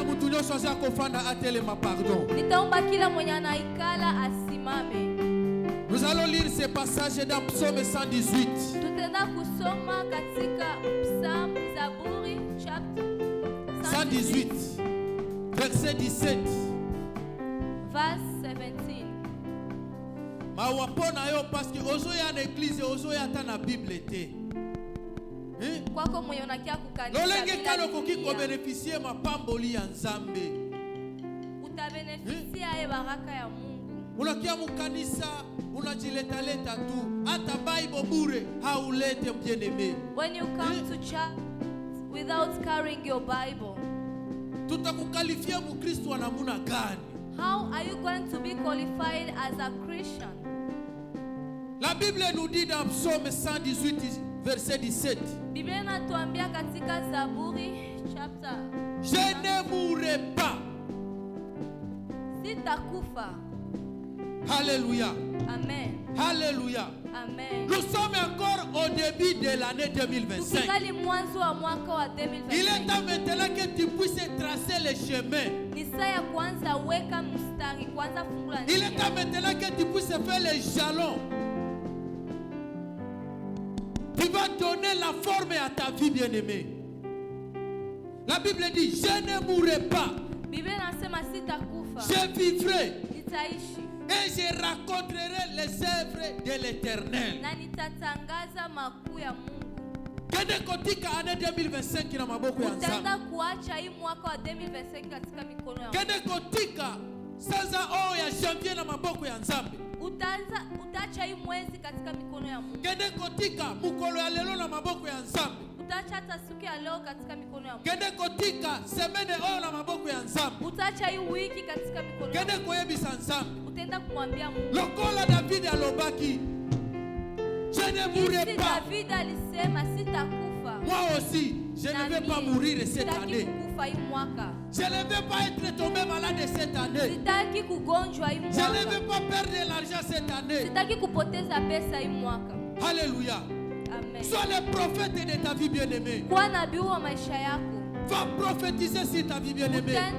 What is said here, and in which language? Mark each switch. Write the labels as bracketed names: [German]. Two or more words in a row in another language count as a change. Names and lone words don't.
[French] Nous allons lire ce passage dans Psaume 118. [Swahili] Tutaenda kusoma katika Psalm Zaburi chapter [French] 118 verset 17. [English] Verse 17. [Lingala] Mawapona yo [French] parce que [Lingala] ozoya na église ozoya ta na Bible te. [Swahili] Kwako mwenye unakia kukanisa. [Lingala] Lolenge kano koki ko bénéficier mapamboli ya Nzambe. [Swahili] Utabenefisia baraka ya Mungu. Unakia mukanisa unajileta leta tu hata Bible bure haulete bien-aimé. [English] When you come to church without carrying your Bible, [Swahili] tutakukalifia mukristo anamuna gani? [English] How are you going to be qualified as a Christian? [French] La Bible nous dit dans Psaume 118 verset 17. [Swahili] Biblia inatuambia katika Zaburi chapter, [French] je ne mourrai pas. [Swahili] Sitakufa. Alléluia. Amen. Alléluia. Amen. [French] Nous sommes encore au début de l'année 2025. Il est temps maintenant que tu puisses tracer le chemin. Il est temps maintenant que tu puisses faire les jalons. Tu vas donner la forme à ta vie, bien-aimée. La Bible dit, je ne mourrai pas. Je vivrai. Et je raconterai les œuvres de l'Éternel. [Lingala] Kende kotika année 2025 na maboko ya Nzambe. Kende kotika sasa ya janvier na maboko ya Nzambe. [Swahili] Utacha hii mwezi katika mikono ya Mungu. [Lingala] Kende kotika mukolo ya lelo na maboko ya Nzambe. [Swahili] Utacha hata siku ya leo katika mikono ya Mungu. [Lingala] Kende kotika semaine na maboko ya Nzambe. [Swahili] Utacha hii wiki katika mikono ya Mungu. [Lingala] Kende koyebisa Nzambe. [Swahili] Utaenda kumwambia Mungu. [Lingala] Lokola David alobaki, [French] je ne mourrai pas. [Swahili] David alisema sitakufa. [French] Moi aussi, je ne vais pas mourir cette année. Je ne vais pas être tombé malade cette année. Je ne vais pas perdre l'argent cette année. Alléluia. Amen. Sois le prophète de ta vie bien-aimée. Va prophétiser sur ta vie bien-aimée.